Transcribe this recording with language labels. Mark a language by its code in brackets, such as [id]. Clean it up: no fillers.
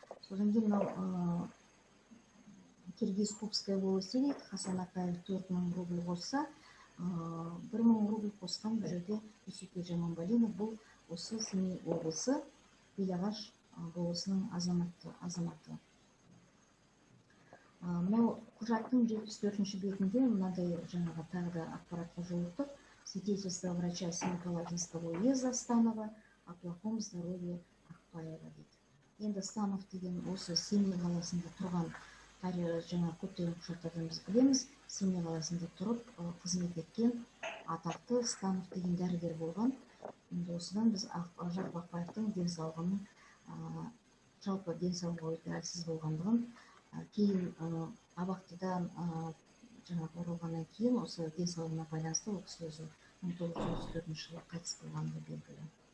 [kk] Содан кейін Киргиз Кубская волости дейді, Хасан Ақаев 4000 рубль қосса, 1000 рубль қосқан бұл жерде Дүйсеке Жаманғалинов, бұл осы Семей облысы Белағаш болысының азаматы. Мынау құжаттың 74-ші бетінде мынандай жаңағы тағы да ақпаратқа жолықтық. [ru] Свидетельство врача Семипалатинского уезда Станова о плохом здоровье Ақпаева [kk] дейді. Енді Станов деген осы Семей қаласында тұрған, жаңа көптеген құжаттардан біз білеміз, Семей қаласында тұрып қызмет еткен атақты Станов деген дәрігер болған. Енді осыдан біз Жақып Ақпаевтың денсаулығының жалпы денсаулығы өте әлсіз болғандығын, кейін абақтыдан жаңағы оралғаннан кейін осы денсаулығына байланысты ол кісі өзі 1934 жылы қайтыс болғаны белгілі.